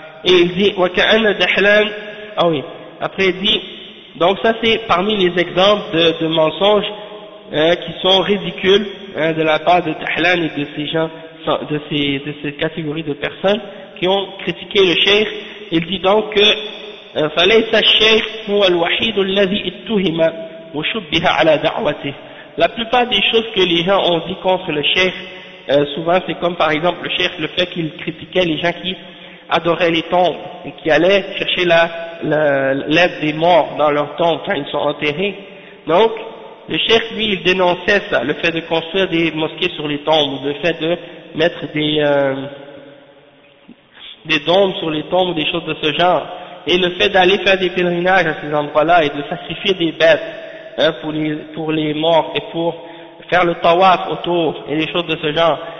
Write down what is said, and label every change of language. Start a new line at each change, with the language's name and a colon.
French: Et il dit, وَكَأَنَّ Dahlan, ah oui, après il dit, donc ça c'est parmi les exemples de mensonges qui sont ridicules de la part de Dahlan et de ces gens, de ces catégories de personnes qui ont critiqué le Cheikh. Il dit donc que
Arabic: فَلَيْسَ الشَّيْخ هُوَ الْوَحِيدُ الَّذِي اِتُّهِمَ وَشُبِّهَ عَلَى دَعْوَتِهِ.
French: La plupart des choses que les gens ont dit contre le Cheikh, souvent c'est comme par exemple le Cheikh, le fait qu'il critiquait les gens qui adoraient les tombes et qui allaient chercher l'aide des morts dans leur tombe quand ils sont enterrés. Donc, le Cheikh, lui, il dénonçait ça, le fait de construire des mosquées sur les tombes, le fait de mettre des dômes sur les tombes, des choses de ce genre, et le fait d'aller faire des pèlerinages à ces endroits-là et de sacrifier des bêtes pour les morts et pour faire le tawaf autour et des choses de ce genre.